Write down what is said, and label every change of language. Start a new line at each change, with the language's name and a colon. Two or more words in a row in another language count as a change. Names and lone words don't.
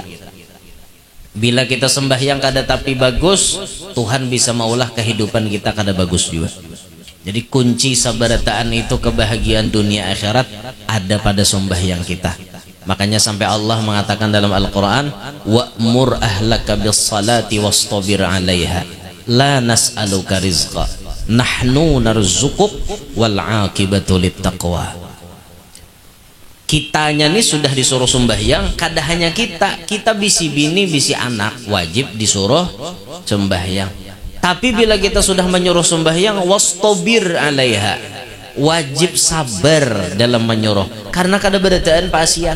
Banjar: Bila kita sembahyang kada tapi bagus Tuhan bisa maulah kehidupan kita kada bagus juga. Jadi kunci sabarataan itu kebahagiaan dunia akhirat ada pada sembahyang kita. Makanya sampai Allah mengatakan dalam Al-Quran,
Arabic: وأمر أهلك بالصلاة واصطبر عليها لا نسألك رزقا نحن نرزقك والعاقبة للتقوى.
Banjar: Kitanya nih sudah disuruh sembahyang, kada hanya kita bisi bini bisi anak wajib disuruh sembahyang. Tapi bila kita sudah menyuruh sembahyang,
Arabic: واصطبر عليها,
Banjar: wajib sabar dalam menyuruh, karena kada berataan pasian.